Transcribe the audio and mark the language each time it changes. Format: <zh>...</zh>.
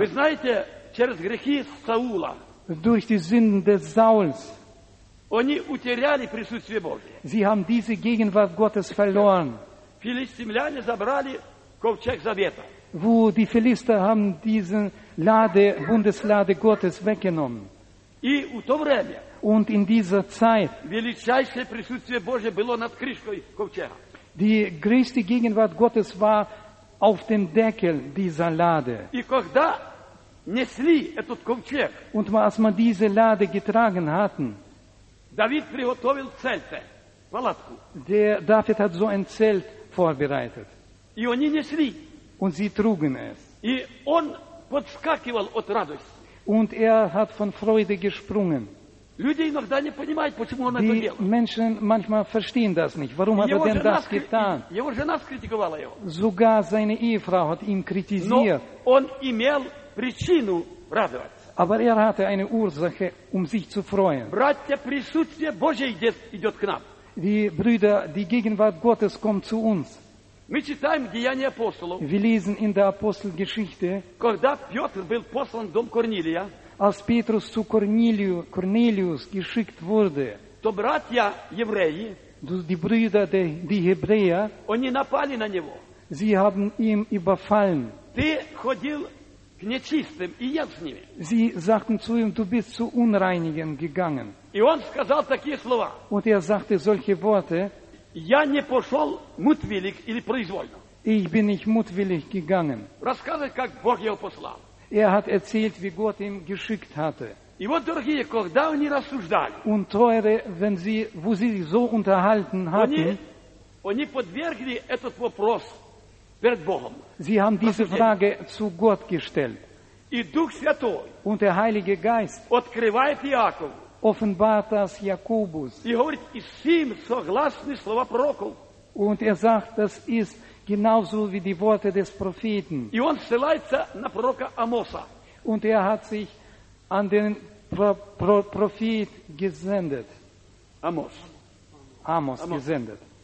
<ru>Вы знаете, через грехи Саула.</ru> <de>Durch die Sünden des Sauls.</de> <ru>Они утеряли присутствие Божье.</ru> <de>Sie haben diese Gegenwart Gottes verloren.</de> <ru>Филистимляне забрали ковчег завета.</ru> <de>Wo die Philister haben diese Lade, Bundeslade Gottes weggenommen.</de> <ru>И в то время</ru> <de>und in dieser Zeit,</de> <ru>величайшее присутствие Божье было над крышкой ковчега.</ru> <de>Die größte Gegenwart Gottes war auf dem Deckel dieser Lade.</de> <ru>И когда несли этот ковчег,</ru> <de>und als man diese Lade getragen hatten,</de> <ru>Давид приготовил Zelte, палатку.</ru> <de>Der David hat so ein Zelt vorbereitet.</de> <ru>И они несли.</ru> <de>Und sie trugen es.</de> <ru>И он подскакивал от радости.</ru> <de>Und er hat von Freude gesprungen.</de> <ru>Люди иногда не понимают, почему он</ru> <de>die</de> <ru>это делал.</ru> <de>Menschen manchmal verstehen das nicht. Warum hat er denn das getan?</de> <ru>Его жена скритиковала его.</ru> <de>Sogar seine Ehefrau hat ihn kritisiert.</de> <ru>Но он имел причину радоваться.</ru> <de>Aber er hatte eine Ursache, sich zu freuen.</de> <ru>Братья, присутствие Божье идет к нам.</ru> <de>Die Brüder, die Gegenwart Gottes kommt zu uns.</de> <ru>Мы читаем Деяния апостолов.</ru> <de>Wir lesen in der Apostelgeschichte.</de> <ru>Когда Петр был послан в дом Корнилия,</ru> <de>als Petrus zu Cornelius geschickt wurde,</de> <ru>то братья евреи,</ru> <de>die Brüder die Hebräer,</de> <ru>они напали на него.</ru> <de>Sie haben ihn überfallen.</de> <ru>Ты ходил к нечистым и ел с ними.</ru> <de>Sie sagten zu ihm, du bist zu Unreinigen gegangen.</de> <ru>И он сказал такие слова.</ru> <de>Und er sagte solche Worte.</de> <ru>Я не пошел мутвиллиг или произвольно.</ru> <de>Ich bin nicht mutwillig gegangen.</de> <ru>Рассказывает, как Бог его послал.</ru> <de>Er hat erzählt, wie Gott ihn geschickt hatte.</de> <ru>И вот, дорогие, когда они рассуждали,</ru> <de>und teure, wenn sie, wo sie so unterhalten hatten,</de> <ru>они подвергли этот вопрос перед Богом.</ru> <de>Sie haben diese Frage zu Gott gestellt.</de> <ru>И Дух Святой,</ru> <de>und der Heilige Geist,</de> <ru>открывает Иакову,</ru> <de>offenbart das Jakobus.</de> <ru>И говорит, и сим согласны слова пророков.</ru> <de>Und er sagt, das ist genauso wie die Worte des Propheten.</de> <ru>И он ссылается на пророка Амоса.</ru> <de>Und er hat sich an den Prophet gesendet.</de> <ru>Амос.</ru> <de>Амос gesendet.</de>